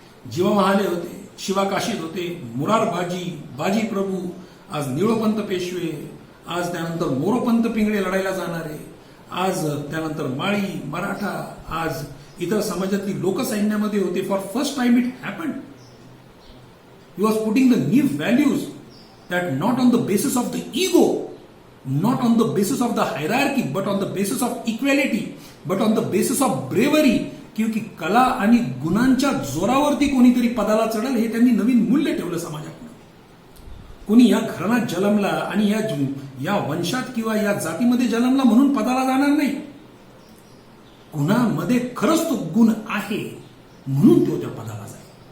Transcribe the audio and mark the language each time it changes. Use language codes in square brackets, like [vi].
[mr] जीवा महाले होते, शिवा काशीद होते, मुरारबाजी, बाजी प्रभू, आज निळोपंत पेशवे, आज त्यानंतर मोरोपंत पिंगळे लढायला जाणारे, आज त्यानंतर माळी, मराठा, आज इतर समाजातली लोक सैन्यामध्ये होते. [en] For first time it happened. He was putting the new values that not on the basis of the ego, not on the basis of the hierarchy, but on the basis of equality, but on the basis of bravery. [hi] क्योंकि [mr] कला आणि गुणांच्या जोरावरती कोणीतरी पदाला चढेल हे त्यांनी नवीन मूल्य ठेवलं समाजापुढे. कोणी या घराण्यात जन्मला आणि या वंशात किंवा या जातीमध्ये जन्मला म्हणून पदाला जाणार नाही. गुणामध्ये खरंच तो गुण आहे म्हणून तो त्या पदाला जाईल.